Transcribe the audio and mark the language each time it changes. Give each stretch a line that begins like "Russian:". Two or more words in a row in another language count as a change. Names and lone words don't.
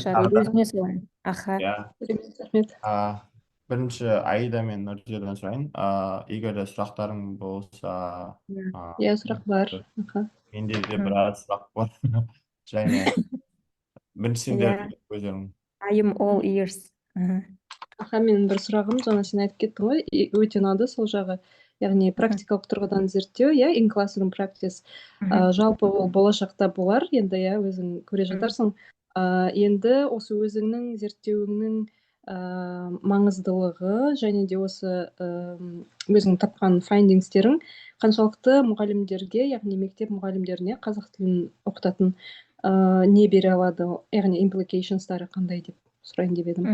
Kazakh: Өзіме солай. Аха. Рахмет. Бірінші Аида мен Нұрзиядан сұрайын. Егер де сұрақтарың болса... Иә, сұрақ бар. Менде де біраз сұрақ бар. Және бірінші сендер өздерің.
English: I am all ears.
Kazakh: Менің бір сұрағым, жаңа сен айтып кеттің ғой, өте ұнады сол жағы. Яғни практикалық тұрғыдан зерттеу,
English: in classroom practice.
Kazakh: Жалпы ол болашақта болар, енді өзің көре жатарсың. Енді осы өзіңнің зерттеуіңнің маңыздылығы және де осы өзің тапқан файндингстерің қаншалықты мұғалімдерге, яғни мектеп мұғалімдеріне қазақ тілін оқытатын не бере алады, яғни implicationстары қандай деп сұрайын деп едім.